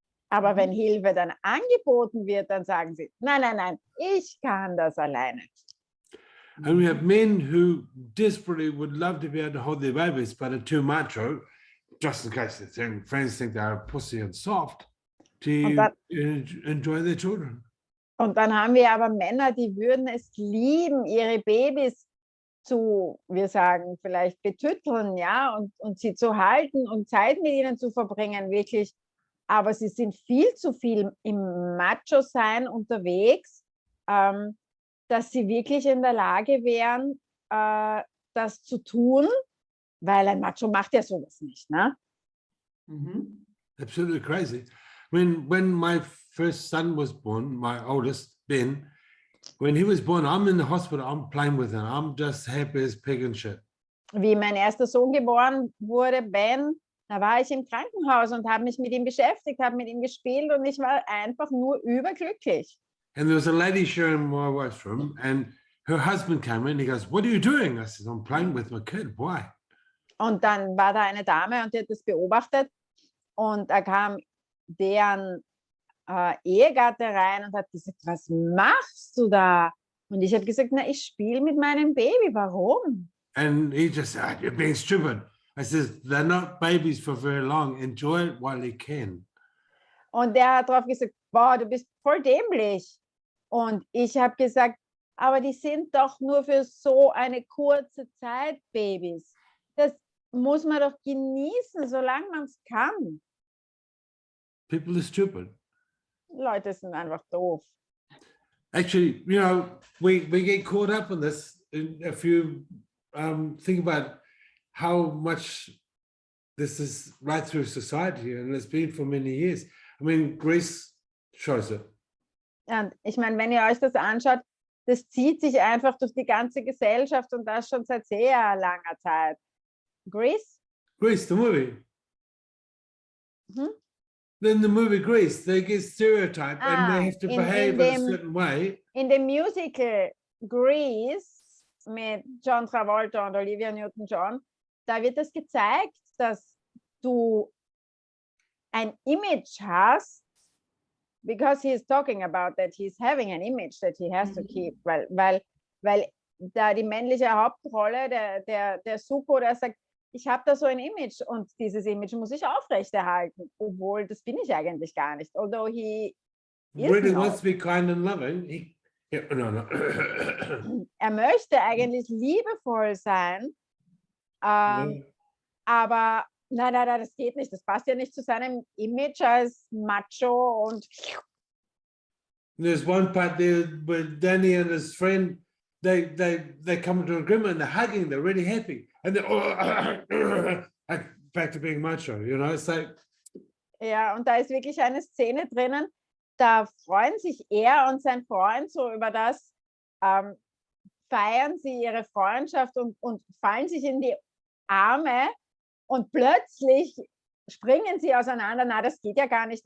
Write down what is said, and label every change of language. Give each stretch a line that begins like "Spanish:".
German: Aber wenn Hilfe dann angeboten wird, dann sagen sie, nein, ich kann das alleine.
English: And we have men who desperately would love to be able to hold their babies, but are too macho, just in case their friends think they're pussy and soft, to enjoy their children.
German: Und dann haben wir aber Männer, die würden es lieben, ihre Babys zu, wir sagen, vielleicht betütteln, ja, und sie zu halten und Zeit mit ihnen zu verbringen, wirklich. Aber sie sind viel zu viel im Macho-Sein unterwegs, dass sie wirklich in der Lage wären, das zu tun, weil ein Macho macht ja sowas nicht, ne? Mhm.
English: Absolutely crazy. I mean, when my first son was born, my oldest, Ben, when he was born, I'm in the hospital, I'm playing with him. I'm just happy as pig and shit.
German: Wie mein erster Sohn geboren wurde, Ben, da war ich im Krankenhaus und habe mich mit ihm beschäftigt, habe mit ihm gespielt und ich war einfach nur überglücklich.
English: And there was a lady sharing my wife's room, and her husband came in. He goes, "What are you doing?" I said, "I'm playing with my kid. Why?"
German: Und dann war da eine Dame und die hat das beobachtet und da kam deren Ehegatte rein und hat gesagt, was machst du da? Und ich habe gesagt, na, ich spiele mit meinem Baby. Warum?
English: And he just said, "You're being stupid." I said, "They're not babies for very long. Enjoy it while you can."
German: Und der hat drauf gesagt, boah, du bist voll dämlich. Und ich habe gesagt, aber die sind doch nur für so eine kurze Zeit Babys. Das muss man doch genießen, solange man es kann.
English: People are stupid.
German: Leute sind einfach doof.
English: Actually, you know, we get caught up in this. If you think about how much this is right through society, and it's been for many years. I mean, Greece shows it.
German: Und ich meine, wenn ihr euch das anschaut, das zieht sich einfach durch die ganze Gesellschaft und das schon seit sehr langer Zeit.
English: Greece? Greece, the movie. Mhm. Then the movie Greece, they get stereotyped and they have to behave in a certain way.
German: In dem Musical Grease mit John Travolta und Olivia Newton-John, da wird das gezeigt, dass du ein Image hast,
English: because he's talking about that he's having an image that he has to keep,
German: weil da die männliche Hauptrolle, der Suko, der sagt, ich habe da so ein Image und dieses Image muss ich aufrechterhalten, obwohl das bin ich eigentlich gar nicht.
English: Although he Really is wants not. to be kind and loving. No.
German: Möchte eigentlich liebevoll sein, aber nein, das geht nicht. Das passt ja nicht zu seinem Image als Macho und
English: There's one part there where Danny and his friend, they come to an agreement, they're hugging, they're really happy. And they're back to being macho, you know, it's like.
German: ja, und da ist wirklich eine Szene drinnen, da freuen sich er und sein Freund so über das, feiern sie ihre Freundschaft und fallen sich in die Arme und plötzlich springen sie auseinander. Na, das geht ja gar nicht.